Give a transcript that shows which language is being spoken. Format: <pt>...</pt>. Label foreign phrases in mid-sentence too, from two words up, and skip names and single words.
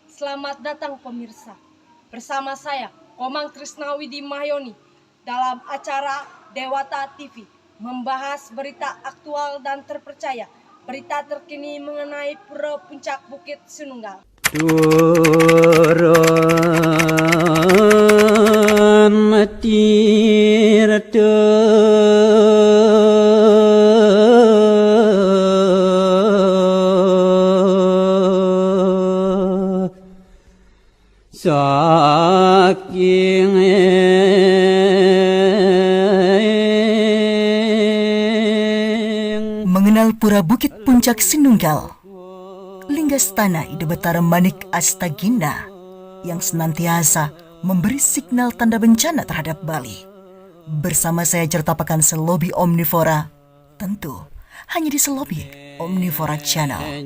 <id>Selamat datang pemirsa. Bersama saya, Komang Trisnawidi Mahyoni, dalam acara Dewata TV, membahas berita aktual dan terpercaya, berita terkini mengenai Pura Puncak Bukit Sinunggal.</id> <ban>Turun matirata saking</ban> <id>mengenal Pura Bukit Puncak Sinunggal, Linggastana Ida Batara Manik Astagina yang senantiasa memberi signal tanda bencana terhadap Bali. Bersama saya Jertapakan Selobi Omnivora, tentu hanya di Selobi Omnivora Channel.</id>